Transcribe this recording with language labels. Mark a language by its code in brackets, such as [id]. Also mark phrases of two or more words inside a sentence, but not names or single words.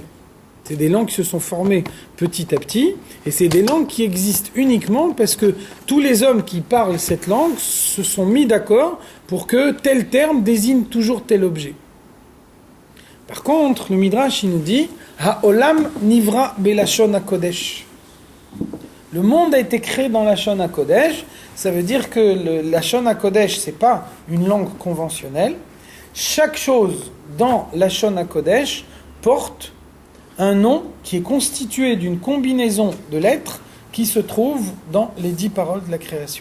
[fr] C'est des langues qui se sont formées petit à petit, et c'est des langues qui existent uniquement parce que tous les hommes qui parlent cette langue se sont mis d'accord pour que tel terme désigne toujours tel objet. Par contre, le Midrash, il nous dit « [he] העולם נברא בלשון הקודש ». [fr] Le monde a été créé dans la [he] לשון הקודש, [fr] ça veut dire que la [he] לשון הקודש, [fr] c'est pas une langue conventionnelle. Chaque chose dans la [he] לשון הקודש [fr] porte un nom qui est constitué d'une combinaison de lettres qui se trouve dans les 10 paroles de la création.